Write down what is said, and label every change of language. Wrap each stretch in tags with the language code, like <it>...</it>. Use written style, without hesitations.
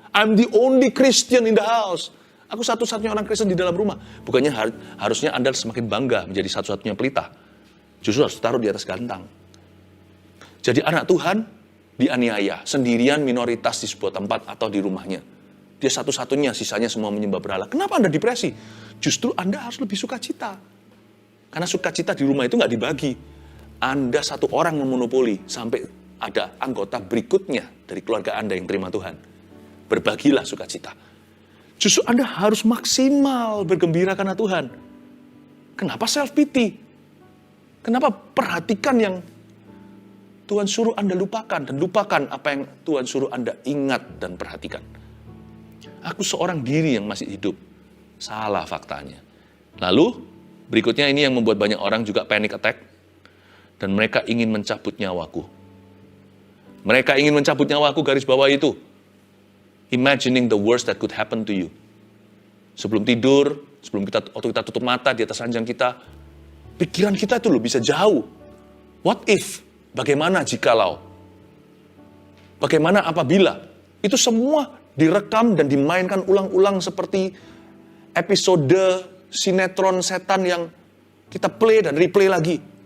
<en>I'm the only Christian in the house.</en> <id>Aku satu-satunya orang Kristen di dalam rumah. Bukannya harusnya Anda semakin bangga menjadi satu-satunya pelita. Justru harus taruh di atas gantang. Jadi anak Tuhan dianiaya. Sendirian minoritas di sebuah tempat atau di rumahnya. Dia satu-satunya, sisanya semua menyembah berhala. Kenapa Anda depresi? Justru Anda harus lebih sukacita. Karena sukacita di rumah itu nggak dibagi. Anda satu orang memonopoli sampai ada anggota berikutnya dari keluarga Anda yang terima Tuhan. Berbagilah sukacita. Justru Anda harus maksimal bergembira karena Tuhan. Kenapa self pity? Kenapa perhatikan yang Tuhan suruh Anda lupakan dan lupakan apa yang Tuhan suruh Anda ingat dan perhatikan? Aku seorang diri yang masih hidup. Salah faktanya. Lalu berikutnya ini yang membuat banyak orang juga panic attack. Dan mereka ingin mencabut nyawaku. Mereka ingin mencabut nyawaku, garis bawah itu.</id> <en>Imagining the worst that could happen to you.</en> <id>Sebelum tidur, waktu kita tutup mata di atas ranjang kita, pikiran kita itu loh bisa jauh.</id> <en>What if?</en> <id>Bagaimana jikalau? Bagaimana apabila? Itu semua direkam dan dimainkan ulang-ulang seperti episode sinetron setan yang kita play dan replay lagi.</id>